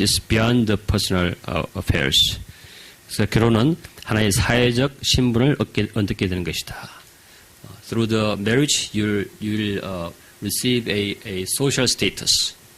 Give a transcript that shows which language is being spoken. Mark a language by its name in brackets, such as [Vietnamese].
[English] It's beyond the personal affairs. [Korean] 그래서 결혼은 하나의 사회적 신분을 얻게 되는 것이다. [English] Through the marriage, you will receive a social status.